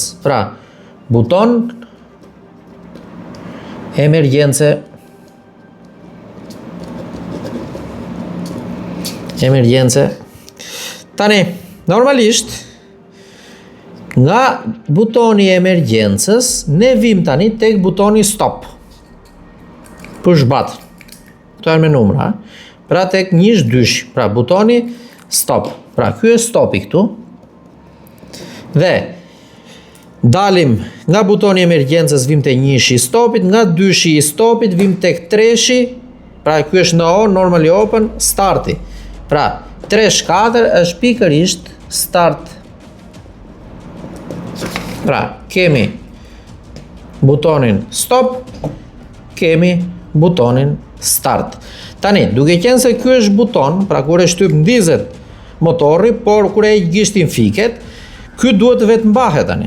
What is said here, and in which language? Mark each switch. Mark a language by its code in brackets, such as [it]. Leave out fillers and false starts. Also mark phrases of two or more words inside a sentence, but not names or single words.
[sq] Pra, buton emergjence. Tani, normalisht, nga butoni emergjencës, ne vim tani tek butoni stop. [en] Push button. [sq] Këto janë me numra. Pra tek 1-2, pra butoni stop. Pra, ky është stopi këtu. Dhe dalim nga butoni emergjencës, vim te 1-shi i stopit, nga 2-shi i stopit vim tek 3-shi. Pra, ky është në on, [en] normally open, [sq] starti. Pra, 3-4 është pikërisht start. Pra, kemi butonin stop, kemi butonin start. Tani, duke qenë se ky është buton, pra kur e shtyp ndizet motori, por kur e gishtin fiket, ky duhet vetë mbahet tani.